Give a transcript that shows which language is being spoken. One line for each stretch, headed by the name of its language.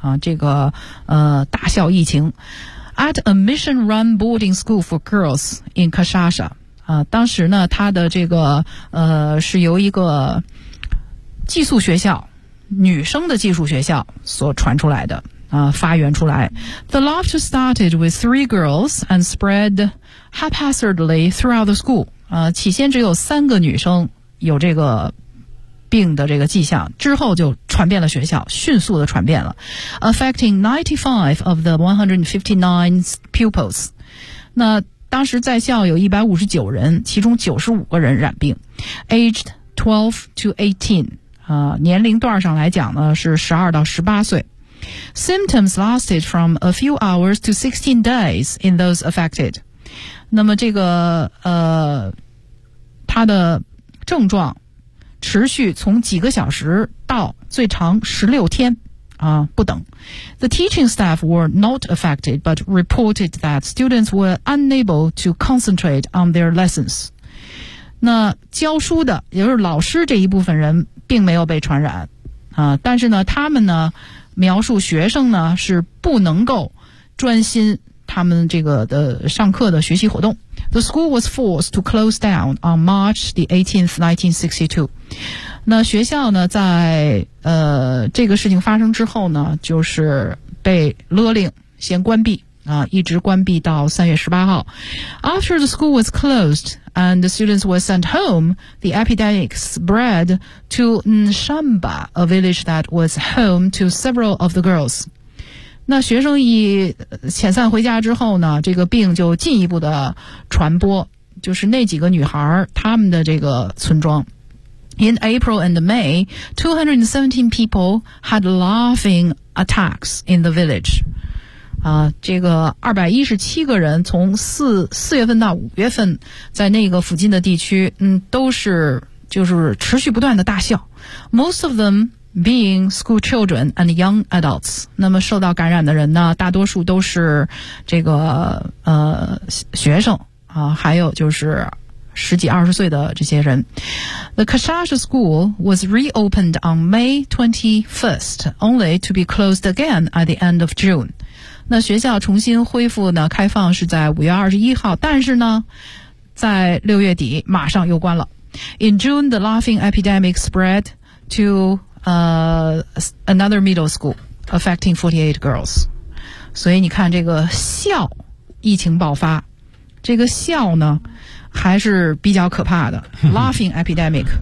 Chinese: 这个大笑疫情。
English: At a mission-run boarding school for girls in Kashasha.
Chinese: 当时呢，它的这个是由一个寄宿学校女生的技术学校所传出来的发源出来。
English: The laughter started with three girls and spread haphazardly throughout the school.
Chinese: 起先只有三个女生有这个病的这个迹象，之后就传遍了学校，迅速的传遍了。
English: Affecting 95 of the 159 pupils.
Chinese: 那当时在校有159人，其中95个人染病。
English: Aged 12 to 18.
Chinese: 年龄段上来讲呢是12到18岁。
English: Symptoms lasted from a few hours to 16 days in those affected.
Chinese: 那么这个它的症状持续从几个小时到最长16天不等。
English: The teaching staff were not affected, but reported that students were unable to concentrate on their lessons.
Chinese: 那教书的也就是老师这一部分人并没有被传染但是呢他们呢描述学生呢是不能够专心他们这个的上课的学习活动。
English: The school was forced to close down on March the 18th, 1962.
Chinese: 那学校呢在这个事情发生之后呢就是被勒令先关闭一直关闭到3月18号。
English: After the school was closed,And the students were sent home, the epidemic spread to Nshamba, a village that was home to several of the girls.
Chinese: 那学生一遣散回家之后呢，这个病就进一步的传播，就是那几个女孩她们的这个村庄。
English: In April and May, 217 people had laughing attacks in the village.
Chinese: 这个217个人从四月份到五月份在那个附近的地区都是就是持续不断的大笑。
English: Most of them being school children and young adults.
Chinese: 那么受到感染的人呢大多数都是这个学生还有就是十几二十岁的这些人。
English: The Kashasha school was reopened on May 21st, only to be closed again at the end of June.
Chinese: 那学校重新恢复呢开放是在5月21号但是呢在6月底马上又关了。
English: In June, the laughing epidemic spread to, another middle school, affecting 48 girls.
Chinese: 所以你看这个笑疫情爆发这个笑呢还是比较可怕的
English: laughing epidemic